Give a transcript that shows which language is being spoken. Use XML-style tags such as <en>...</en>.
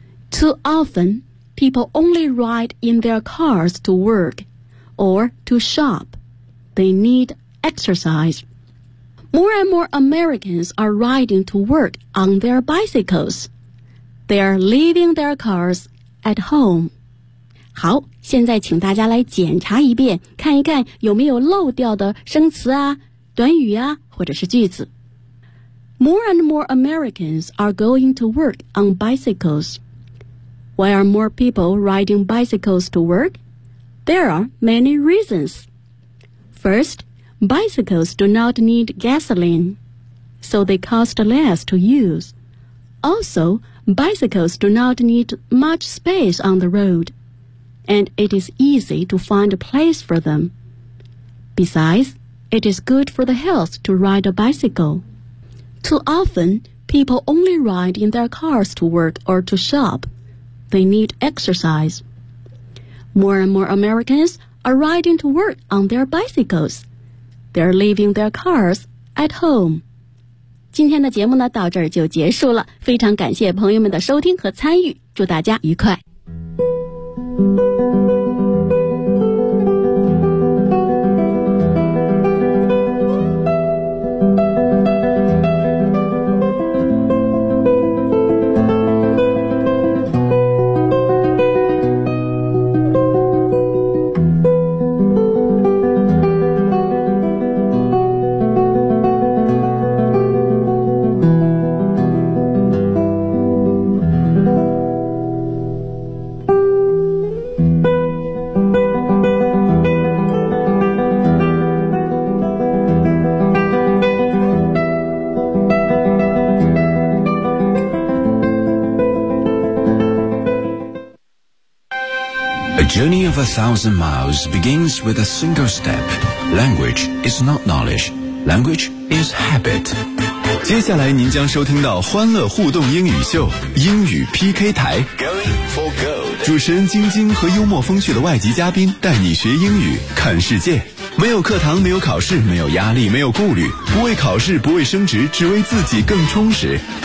<en>Too often, people only ride in their cars to work or to shop. They need exercise. More and more Americans are riding to work on their bicycles. They are leaving their cars at home.</en> <zh>好，现在请大家来检查一遍，看一看有没有漏掉的生词啊、短语啊，或者是句子。</zh> <en>More and more Americans are going to work on bicycles. Why are more people riding bicycles to work? There are many reasons. First,Bicycles do not need gasoline, so they cost less to use. Also, bicycles do not need much space on the road, and it is easy to find a place for them. Besides, it is good for the health to ride a bicycle. Too often, people only ride in their cars to work or to shop. They need exercise. More and more Americans are riding to work on their bicycles. They're leaving their cars at home.</en> <zh>今天的节目呢，到这儿就结束了。非常感谢朋友们的收听和参与。祝大家愉快。</zh> <en>A thousand miles begins with a single step. Language is not knowledge. Language is habit.</en> <zh>接下来您将收听到欢乐互动英语秀英语 PK 台</zh> <en>Going for gold.</en> <zh>主持人晶晶和幽默风趣的外籍嘉宾带你学英语看世界，没有课堂，没有考试，没有压力，没有顾虑，不为考试，不为升职，只为自己更充实。</zh>